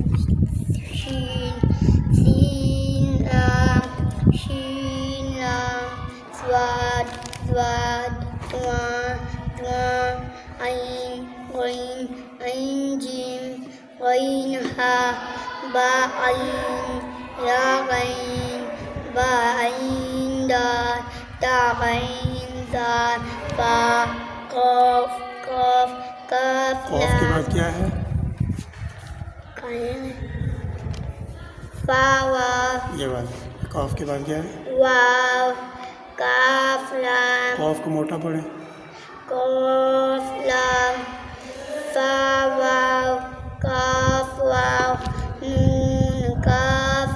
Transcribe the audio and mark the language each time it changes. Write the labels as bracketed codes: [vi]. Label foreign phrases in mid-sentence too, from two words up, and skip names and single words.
[ar] لام صاد طا عین جیم غین ہا با عین یا غین با عین دال تا غین دال فا قاف कफ [hi] कॉफ के बाद क्या है? [ar] वाव [hi] ये वाला कॉफ के बाद क्या है? [ar] واو كاف لام [hi] कॉफ को मोटा पढ़ें। [ar] كف لام فا واو كاف واو نون كاف